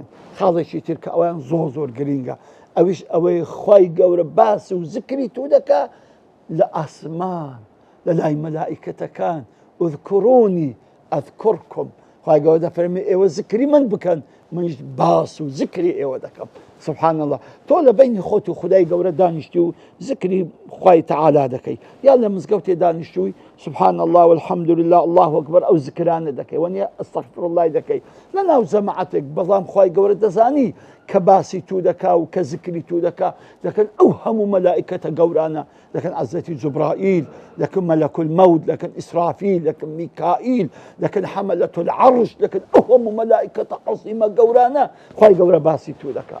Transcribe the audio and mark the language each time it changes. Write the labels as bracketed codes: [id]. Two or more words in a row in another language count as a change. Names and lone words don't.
[ckb] خاڵێکی تر کە ئەویان زۆر گرینگە، ئەویش ئەوەی خوای گەورە باس و زکری تو دەکە لە ئاسمان لە لای مەلائیکەتەکان. [ar] اذکرونی ئەذکرکم. [ckb] خوای گەورە دەفەرمێ ئێوە زکری من بکەن، منیش باس و زکری ئێوە دەکەم. [ar] سبحان الله. [ckb] تۆ لە بینی خۆت و خدای گەورە دانیشتی و زکری خوای تەعالا دەکەی، یا لە مزگەوتێ دانیشتووی [ar] سبحان الله والحمد لله الله ئەکبەر [ckb] ئەو زکرانە دەکەی، وەنیە [ar] ئەستەغفر الله [ckb] دەکەی لە ناو جەماعەتێک، بەڵام خوای گەورە دەزانی کە باسی تو دەکا و کە زکری تو دەکا، دەکەن ئەو هەموو مەلائیکەتە گەورانە، دەکەن حەزرەتی جوبرائیل، دەکەن [ar] مەلەک المەوت، [ckb] دەکەن ئیسرافیل، دەکەن میکائیل، دەکەن [ar] حەمەلەت العەرش، [ckb] دەکەن ئەو هەموو مەلائیکەتە عەظیمە گەورانە خوای گەورە باسی تو دەکا.